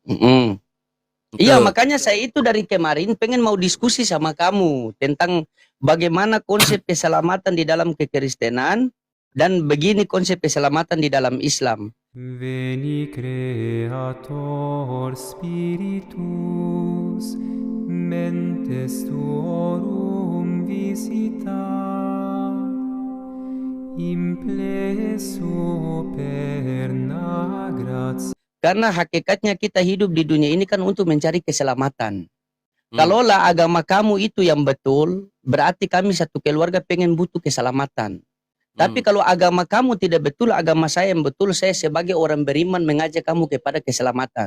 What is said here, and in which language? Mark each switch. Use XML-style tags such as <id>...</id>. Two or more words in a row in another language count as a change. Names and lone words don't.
<id>Mm-mm. Iya, Betul. makanya saya itu dari kemarin pengen mau diskusi sama kamu tentang bagaimana konsep keselamatan di dalam kekristenan dan begini konsep keselamatan di dalam Islam.</id> <la>Veni Creator Spiritus, mentes tuorum visita, implesso perna gratia.</la> <id>Karena hakikatnya kita hidup di dunia ini kan untuk mencari keselamatan. Hmm. Kalaulah agama kamu itu yang betul, berarti kami satu keluarga pengen butuh keselamatan. Tapi kalau agama kamu tidak betul, agama saya yang betul, saya sebagai orang beriman mengajak kamu kepada keselamatan.</id>